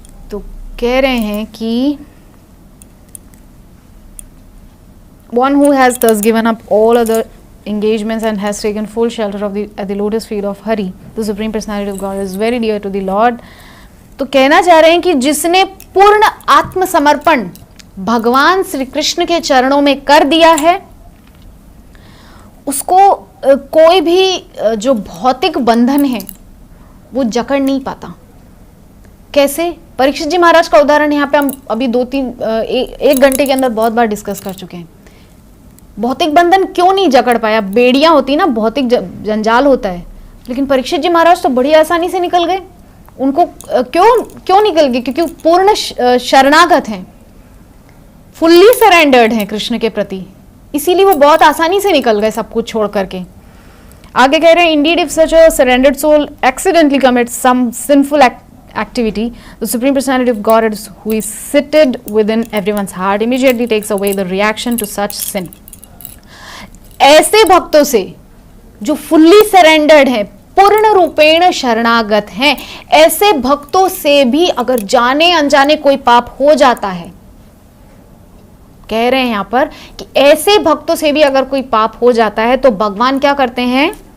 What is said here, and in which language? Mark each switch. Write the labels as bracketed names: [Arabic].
[Hindi] तो कह रहे हैं कि [English] one who has thus given up all other engagements and has taken full shelter of at the lotus feet of Hari, the Supreme Personality of God, is very dear to the Lord. [Hindi] तो कहना चाह रहे हैं कि जिसने पूर्ण आत्मसमर्पण भगवान श्री कृष्ण के चरणों में कर दिया है, उसको कोई भी जो भौतिक बंधन है वो जकड़ नहीं पाता। कैसे? परीक्षित जी महाराज का उदाहरण यहाँ पे हम अभी 1 घंटे के अंदर बहुत बार डिस्कस कर चुके हैं। भौतिक बंधन क्यों नहीं जकड़ पाया? बेड़ियां होती ना, भौतिक जंजाल होता है, लेकिन परीक्षित जी महाराज तो बड़ी आसानी से निकल गए। उनको क्यों निकल गए? क्योंकि पूर्ण शरणागत हैं, [English] fully surrendered [Hindi] हैं कृष्ण के प्रति, इसीलिए वो बहुत आसानी से निकल गए सब कुछ छोड़ करके। आगे कह रहे हैं, [English] Indeed if such a surrendered soul accidentally commits some sinful activity, the Supreme Personality of God, who is seated within everyone's heart, immediately takes away the reaction to such sin. [Hindi] ऐसे भक्तों से जो [English] fully surrendered [Hindi] है, पूर्ण रूपेण शरणागत हैं, ऐसे भक्तों से भी अगर जाने अनजाने कोई पाप हो जाता है, कह रहे हैं यहां पर कि ऐसे भक्तों से भी अगर कोई पाप हो जाता है तो भगवान क्या करते हैं?